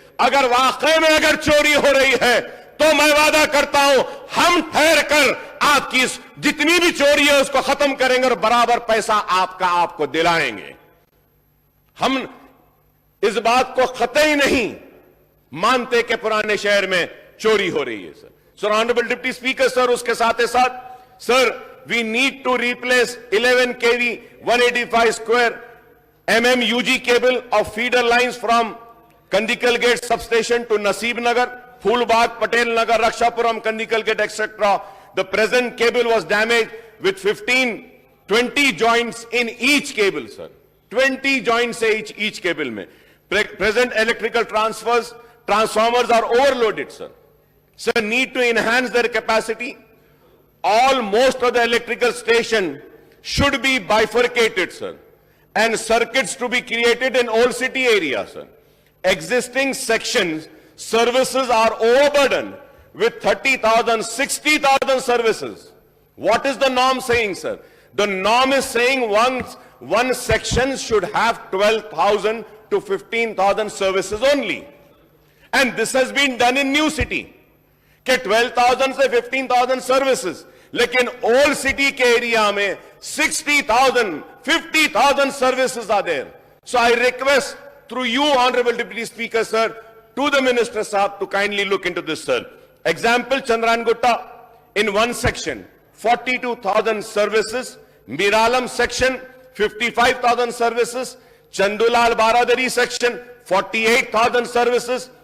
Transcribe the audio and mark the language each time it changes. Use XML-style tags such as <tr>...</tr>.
<hi>अगर वाकई में अगर चोरी हो रही है तो मैं वादा करता हूं हम ठहर कर आपकी जितनी भी चोरी है उसको खत्म करेंगे और बराबर पैसा आपको दिलाएंगे। हम इस बात को कतई नहीं मानते कि पुराने शहर में चोरी हो रही है, sir. Sir, honourable deputy speaker sir, उसके साथ ही साथ sir,</hi> <en>We need to replace 11 kV 185 square mm UG cable of feeder lines from Kandikal Gate substation to Naseeb Nagar, Phulbagh, Patel Nagar, Rakshapuram, Kandikal Gate, etc. The present cable was damaged with 20 joints in each cable, sir. 20 joints each cable mein. Present electrical transformers are overloaded, sir. Sir, need to enhance their capacity. Most of the electrical station should be bifurcated, sir, and circuits to be created in old city area, sir. Existing sections services are overburdened with 30,000, 60,000 services. What is the norm saying, sir? The norm is saying one section should have 12,000 to 15,000 services only. And this has been done in New City.</en> <hi>कि 12,000 से 15,000 services, लेकिन old city के area में 60,000, 50,000</hi> <en>services are there. So I request through you, Honorable Deputy Speaker, sir, to the Minister Saab to kindly look into this, sir. Example, Chandran-Gutta, in one section, 42,000 services. Miralam section, 55,000 services. Chandulal Baradari section, 48,000 services.</en>